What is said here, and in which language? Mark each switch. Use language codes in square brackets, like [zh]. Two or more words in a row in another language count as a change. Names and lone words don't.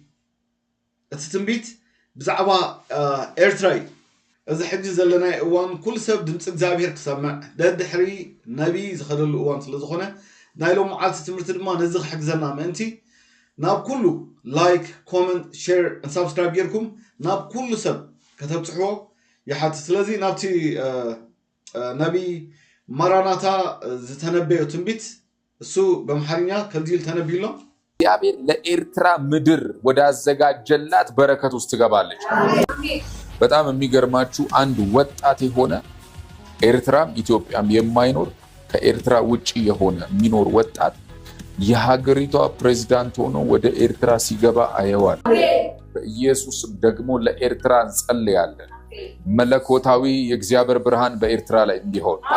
[ti] እቲ ትንቢት ብዛዕባ ኤርትራይ እዚ ሕጂ ዘለና እዋን ኩል ሰብ ድምጽ እግዚአብሔር ክሰምዕ ደድሕሪ ነቢ ዝኸደሉ እዋን ስለ ዝኾነ ናይ ሎም መዓልቲ ትምህርቲ ድማ ነዚ ክሕግዘና ምእንቲ ናብ ኩሉ [en] like comment share subscribe [ti] ጌርኩም ናብ ኩሉ ሰብ ከተብጽሕዎ ይሓት ስለዚ ናብቲ ነቢ ማራናታ ዝተነበየ ትንቢት እሱ በመሐርኛ ከዚል ተነቢሎ [am] እግዚአብሔር ለኤርትራ ምድር ወዳዘጋጀላት በረከት ውስጥ ትገባለች። በጣም የሚገርማችሁ አንድ ወጣት የሆነ ኤርትራም ኢትዮጵያም የማይኖር ከኤርትራ ውጪ የሆነ የሚኖር ወጣት የሀገሪቷ ፕሬዝዳንት ሆኖ ወደ ኤርትራ ሲገባ አየዋል። በኢየሱስ ደግሞ ለኤርትራ እንጸልያለን። መለኮታዊ የእግዚአብሔር ብርሃን በኤርትራ ላይ እንዲሆን።